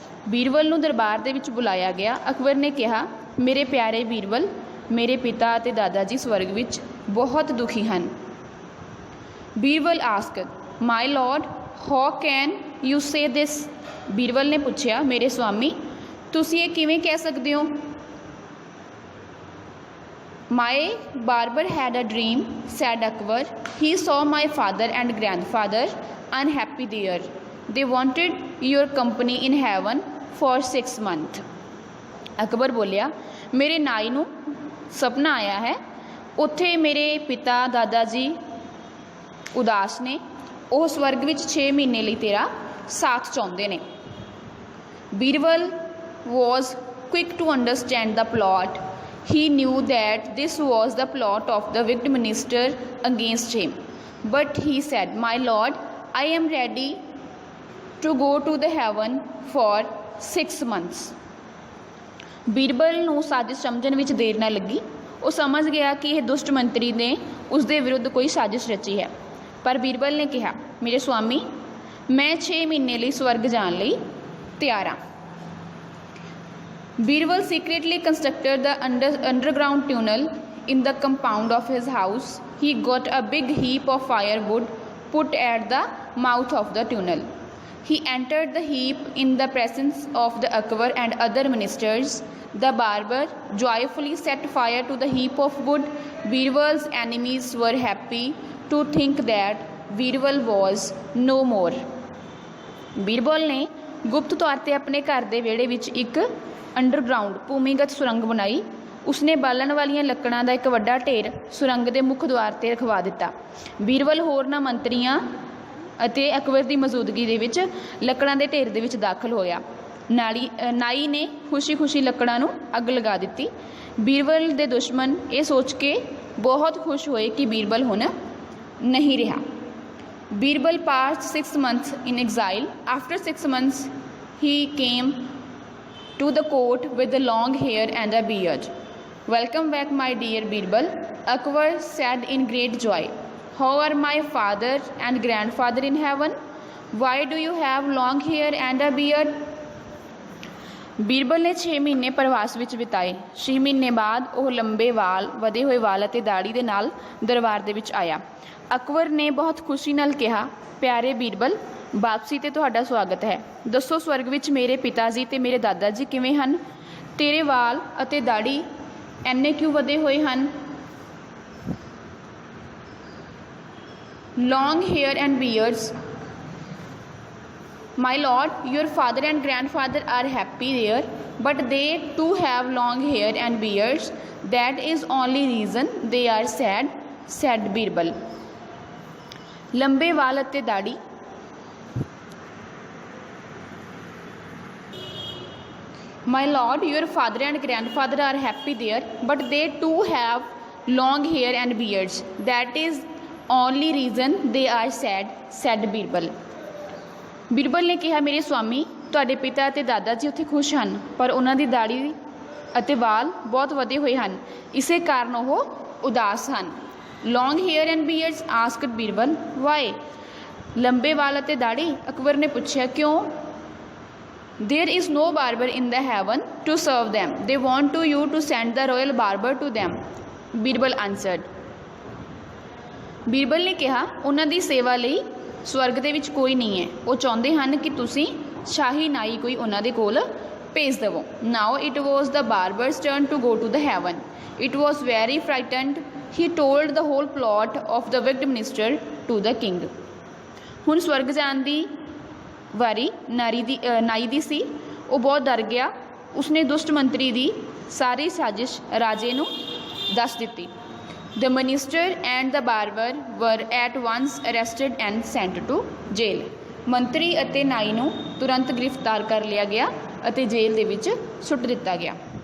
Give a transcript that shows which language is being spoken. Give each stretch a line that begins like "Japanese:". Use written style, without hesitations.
Punjabi: ਬੀਰਬਲ ਨੂੰ ਦਰਬਾਰ ਦੇ ਵਿੱਚ ਬੁਲਾਇਆ ਗਿਆ। ਅਕਬਰ ਨੇ ਕਿਹਾ, ਮੇਰੇ ਪਿਆਰੇ ਬੀਰਬਲ, ਮੇਰੇ ਪਿਤਾ ਅਤੇ ਦਾਦਾ ਜੀ ਸਵਰਗ ਵਿੱਚ ਬਹੁਤ ਦੁਖੀ ਹਨ।
English: Birbal asked, my lord, how can you say this?
Punjabi: Birbal ਨੇ ਪੁੱਛਿਆ, ਮੇਰੇ ਸਵਾਮੀ, ਤੁਸੀਂ ਇਹ ਕਿਵੇਂ ਕਹਿ ਸਕਦੇ ਹੋ?
English: My barber had a dream, said Akbar. He saw my father and grandfather unhappy there. They wanted your company in heaven for 6 months.
Punjabi: Akbar ਬੋਲਿਆ, ਮੇਰੇ ਨਾਈ ਨੂੰ ਸੁਪਨਾ ਆਇਆ ਹੈ, ਉੱਥੇ ਮੇਰੇ ਪਿਤਾ ਦਾਦਾ ਜੀ ਉਦਾਸ ਨੇ। ਉਹ ਸਵਰਗ ਵਿੱਚ 6 ਮਹੀਨੇ ਲਈ ਤੇਰਾ ਸਾਥ ਚਾਹੁੰਦੇ ਨੇ।
English: Birbal was quick to understand the plot. He knew that this was the plot of the wicked minister against him. But he said, my lord, I am ready to go to the heaven for 6 months.
Punjabi: Birbal ਨੂੰ ਸਾਜ਼ਿਸ਼ ਸਮਝਣ ਵਿੱਚ ਦੇਰ ਨਾ ਲੱਗੀ। ਉਹ ਸਮਝ ਗਿਆ ਕਿ ਇਹ ਦੁਸ਼ਟ ਮੰਤਰੀ ਨੇ ਉਸ ਦੇ ਵਿਰੁੱਧ ਕੋਈ ਸਾਜ਼ਿਸ਼ ਰਚੀ ਹੈ। ਪਰ ਬੀਰਬਲ ਨੇ ਕਿਹਾ, ਮੇਰੇ ਸੁਆਮੀ, ਮੈਂ 6 ਮਹੀਨੇ ਲਈ ਸਵਰਗ ਜਾਣ ਲਈ ਤਿਆਰ ਹਾਂ।
English: Birbal secretly constructed the underground tunnel in the compound of his house. He got a big heap of firewood put at the mouth of the tunnel. He entered the heap in the presence of the Akbar and other ministers. The barber joyfully set fire to the heap of wood. Birbal's enemies were happy to think that Birbal was no more.
Punjabi: Birbal ਨੇ ਗੁਪਤ ਤੌਰ 'ਤੇ ਆਪਣੇ ਘਰ ਦੇ ਵਿਹੜੇ ਵਿੱਚ ਇੱਕ ਅੰਡਰਗਰਾਊਂਡ ਭੂਮੀਗਤ ਸੁਰੰਗ ਬਣਾਈ ਉਸਨੇ ਬਾਲਣ ਵਾਲੀਆਂ ਲੱਕੜਾਂ ਦਾ ਇੱਕ ਵੱਡਾ ਢੇਰ ਸੁਰੰਗ ਦੇ ਮੁੱਖ ਦੁਆਰ 'ਤੇ ਰਖਵਾ ਦਿੱਤਾ। ਬੀਰਬਲ ਹੋਰਨਾਂ ਮੰਤਰੀਆਂ ਅਤੇ ਅਕਬਰ ਦੀ ਮੌਜੂਦਗੀ ਦੇ ਵਿੱਚ ਲੱਕੜਾਂ ਦੇ ਢੇਰ ਦੇ ਵਿੱਚ ਦਾਖਲ ਹੋਇਆ। ਨਾਈ ਨੇ ਖੁਸ਼ੀ-ਖੁਸ਼ੀ ਲੱਕੜਾਂ ਨੂੰ ਅੱਗ ਲਗਾ ਦਿੱਤੀ। ਬੀਰਬਲ ਦੇ ਦੁਸ਼ਮਣ ਇਹ ਸੋਚ ਕੇ ਬਹੁਤ ਖੁਸ਼ ਹੋਏ ਕਿ ਬੀਰਬਲ ਹੁਣ ਨਹੀਂ ਰਿਹਾ।
English: Birbal passed 6 months in exile. After 6 months, he came to the court with a long hair and a beard. "Welcome back, my dear Birbal," Akbar said in great joy. "How are my father and grandfather in heaven? Why do you have long hair and a beard?"
Punjabi: Birbal ਨੇ 6 ਮਹੀਨੇ ਪ੍ਰਵਾਸ ਵਿੱਚ ਬਿਤਾਏ। 6 ਮਹੀਨੇ ਬਾਅਦ ਉਹ ਲੰਬੇ ਵਾਲ, ਵਧੇ ਹੋਏ ਵਾਲ ਅਤੇ ਦਾੜੀ ਦੇ ਨਾਲ ਦਰਬਾਰ ਦੇ ਵਿੱਚ ਆਇਆ। ਅਕਬਰ ਨੇ ਬਹੁਤ ਖੁਸ਼ੀ ਨਾਲ ਕਿਹਾ, "ਪਿਆਰੇ ਬੀਰਬਲ, ਵਾਪਸੀ 'ਤੇ ਤੁਹਾਡਾ ਸਵਾਗਤ ਹੈ। ਦੱਸੋ, ਸਵਰਗ ਵਿੱਚ ਮੇਰੇ ਪਿਤਾ ਜੀ ਅਤੇ ਮੇਰੇ ਦਾਦਾ ਜੀ ਕਿਵੇਂ ਹਨ? ਤੇਰੇ ਵਾਲ ਅਤੇ ਦਾੜੀ ਇੰਨੇ ਕਿਉਂ ਵਧੇ ਹੋਏ ਹਨ?"
English: "Long hair and beards. My lord, your father and grandfather are happy there, but they too have long hair and beards. That is only reason they are sad," said Birbal.
Punjabi: ਲੰਬੇ ਵਾਲ ਅਤੇ ਦਾੜੀ
English: "My lord, your father and grandfather are happy there, but they too have long hair and beards. That is only reason they are sad," said Birbal.
Punjabi: Birbal ਨੇ ਕਿਹਾ, "ਮੇਰੇ ਸੁਆਮੀ, ਤੁਹਾਡੇ ਪਿਤਾ ਅਤੇ ਦਾਦਾ ਜੀ ਉੱਥੇ ਖੁਸ਼ ਹਨ, ਪਰ ਉਹਨਾਂ ਦੀ ਦਾੜੀ ਅਤੇ ਵਾਲ ਬਹੁਤ ਵਧੇ ਹੋਏ ਹਨ, ਇਸੇ ਕਾਰਨ ਉਹ ਉਦਾਸ ਹਨ।
English: "Long hair and beards?" asked Birbal. "Why?"
Punjabi: ਲੰਬੇ ਵਾਲ ਅਤੇ ਦਾੜੀ? ਅਕਬਰ ਨੇ ਪੁੱਛਿਆ, ਕਿਉਂ?
English: "There is no barber in the heaven to serve them. They want you to send the royal barber to them," Birbal answered.
Punjabi: Birbal ਨੇ ਕਿਹਾ, ਉਹਨਾਂ ਦੀ ਸੇਵਾ ਲਈ ਸਵਰਗ ਦੇ ਵਿੱਚ ਕੋਈ ਨਹੀਂ ਹੈ। ਉਹ ਚਾਹੁੰਦੇ ਹਨ ਕਿ ਤੁਸੀਂ ਸ਼ਾਹੀ ਨਾਈ ਕੋਈ ਉਹਨਾਂ ਦੇ ਕੋਲ ਭੇਜ ਦੇਵੋ।
English: Now it was the barber's turn to go to the heaven. It was very frightened. He told the whole plot of the wicked minister to the king.
Punjabi: ਹੁਣ ਸਵਰਗ ਜਾਣ ਦੀ ਵਾਰੀ ਨਾਈ ਦੀ ਸੀ। ਉਹ ਬਹੁਤ ਡਰ ਗਿਆ। ਉਸਨੇ ਦੁਸ਼ਟ ਮੰਤਰੀ ਦੀ ਸਾਰੀ ਸਾਜ਼ਿਸ਼ ਰਾਜੇ ਨੂੰ ਦੱਸ ਦਿੱਤੀ।
English: The minister and the barber were at once arrested and sent to jail.
Punjabi: ਮੰਤਰੀ ਅਤੇ ਨਾਈ ਨੂੰ ਤੁਰੰਤ ਗ੍ਰਿਫਤਾਰ ਕਰ ਲਿਆ ਗਿਆ ਅਤੇ ਜੇਲ੍ਹ ਦੇ ਵਿੱਚ ਸੁੱਟ ਦਿੱਤਾ ਗਿਆ।